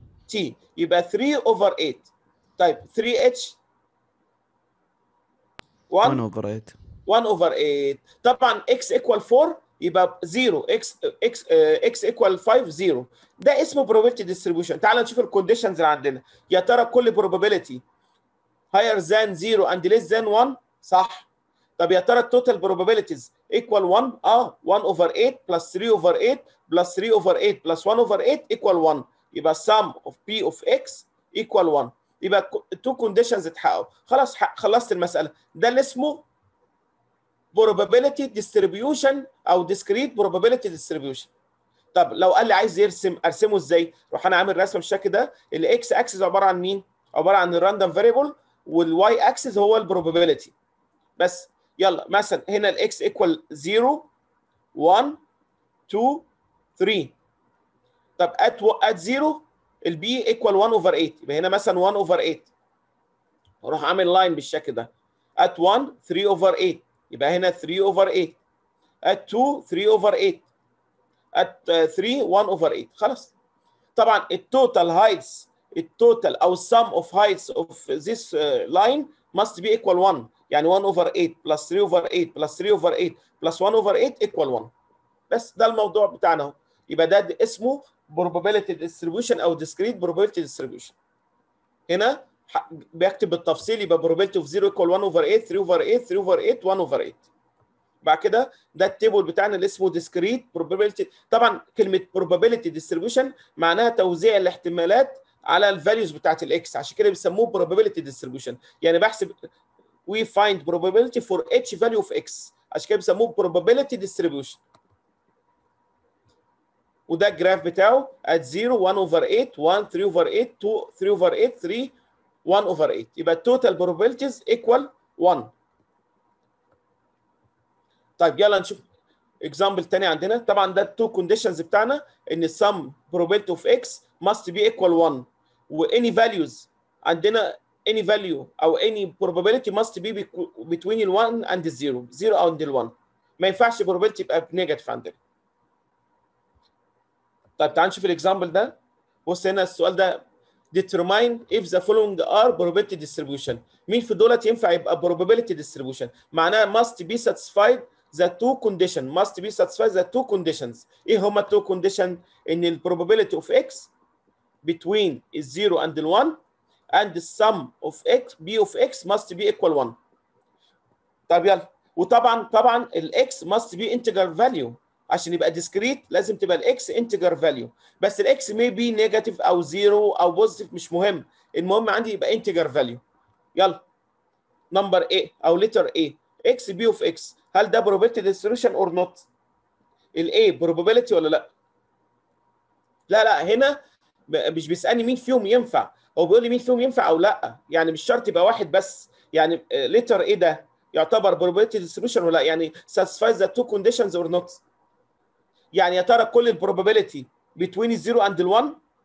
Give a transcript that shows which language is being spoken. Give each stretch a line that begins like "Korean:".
Arabic: تي، يبقى 3 اوفر 8. طيب 3 اتش 1 1 اوفر 8. 1 اوفر 8. طبعا اكس ايكوال 4 يبقى 0، اكس ايكوال 5 0. ده اسمه probability distribution. تعال نشوف الكونديشنز اللي عندنا. يا ترى كل
English: probability higher than 0 and less than 1 صح. طب يا ترى التوتال probabilities equal 1 1 over 8 plus 3 over 8 plus 3 over 8 plus 1 over 8 equal 1، يبقى sum of p of x equal 1.
Arabic: يبقى التو كونديشنز اتحققوا. خلاص خلصت المساله.
English: ده اللي اسمه probability distribution او discrete probability distribution.
Arabic: طب لو قال لي عايز ارسمه ازاي؟ روح انا عامل رسمه بالشكل ده. الاكس اكسس عباره عن مين؟ عباره عن الراندوم فاريبل، والواي اكسس هو البروبابيلتي بس. يلا مثلا هنا الاكس ايكوال 0 1 2 3. طب ات 0 البي ايكوال 1 اوفر 8 يبقى هنا مثلا 1 اوفر 8 اروح عامل لاين بالشكل ده at 1 3 اوفر 8 يبقى هنا 3 اوفر 8 at 2 3 اوفر 8 at 3 1 اوفر 8 خلاص. طبعا التوتال هايتس التوتال او
English: sum of heights of this line must be equal 1 يعني 1 over 8 plus 3 over 8 plus 3 over 8 plus 1 over 8 equal 1.
Arabic: بس ده الموضوع بتاعنا اهو.
English: يبقى ده اسمه probability distribution او discrete probability distribution. هنا بيكتب بالتفصيل يبقى probability of 0 equal 1 over 8 3 over 8 3 over 8 1 over 8.
Arabic: بعد كده ده التيبل بتاعنا اللي اسمه discrete probability. طبعا كلمه probability distribution معناها توزيع الاحتمالات على الفاليوز بتاعت الاكس، عشان كده بيسموه probability distribution. يعني بحسب
English: we find probability for each value of x، عشان كده بيسموه probability distribution. وده الجراف بتاعه at 0 1 over 8 1 3 over 8 2 3 over 8 3 1 over 8 يبقى total probabilities equal 1.
Arabic: طيب يلا نشوف اكزامبل تاني عندنا.
English: طبعا ده التو كونديشنز بتاعنا ان sum probability of x must be equal 1 و any values عندنا any value او any probability must be between ال 1 and 0 0 and ال 1.
Arabic: ما ينفعش probability يبقى بنيجاتيف عندنا. طيب تعال نشوف الاكزامبل ده. بص هنا السؤال ده
English: determine if the following are probability distribution. مين في دولت ينفع يبقى probability distribution؟ معناها must be satisfied the two condition must be satisfied the two conditions.
Arabic: ايه هما التو
English: condition؟ ان ال probability of x between 0 and 1 and the sum of x b of x must be equal 1.
Arabic: طب يلا.
English: وطبعا الاكس must be integer value عشان يبقى discrete لازم تبقى الاكس integer value.
Arabic: بس الاكس may be negative او 0 او positive مش مهم، المهم عندي يبقى integer value. يلا نمبر A او letter A x b of x هل ده
English: probability distribution or not؟
Arabic: ال A probability ولا لا؟ لا هنا مش بيسألني مين فيهم ينفع، هو بيقول لي مين فيهم ينفع او لا، يعني مش شرط يبقى واحد بس. يعني letter A ده يعتبر probability distribution ولا لا؟ يعني
English: satisfies the two conditions or not؟
Arabic: يعني يا ترى كل البروبابيلتي between 0 and 1